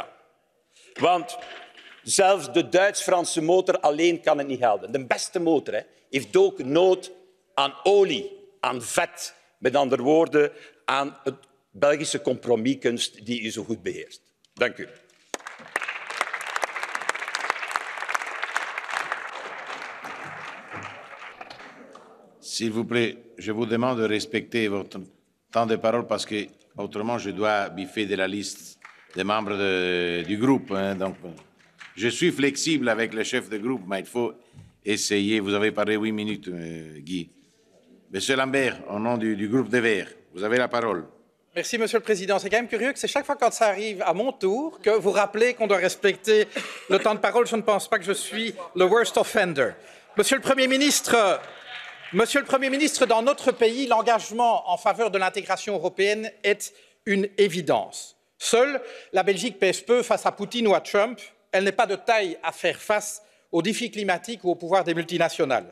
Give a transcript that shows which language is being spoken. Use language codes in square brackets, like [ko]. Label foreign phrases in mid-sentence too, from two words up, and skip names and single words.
[nl] Want zelfs de Duits-Franse motor alleen kan het niet helpen. De beste motor heeft ook nood aan olie, aan vet. Met andere woorden, aan het Belgische compromiskunst die u zo goed beheerst. Dank u. [fr] S'il vous plaît, je vous demande de respecter votre temps de parole parce que autrement je dois biffer de la liste des membres du groupe. Donc, je suis flexible avec le chef de groupe, mais il faut essayer. Vous avez parlé 8 minutes, Guy. Monsieur Lambert, au nom du groupe des Verts, vous avez la parole. Merci, Monsieur le Président. C'est quand même curieux que c'est chaque fois quand ça arrive à mon tour que vous rappelez qu'on doit respecter le temps de parole. Je ne pense pas que je suis le [en] worst offender. [fr] Monsieur le Premier ministre, dans notre pays, l'engagement en faveur de l'intégration européenne est une évidence. Seule la Belgique pèse peu face à Poutine ou à Trump. Elle n'est pas de taille à faire face aux défis climatiques ou au pouvoir des multinationales.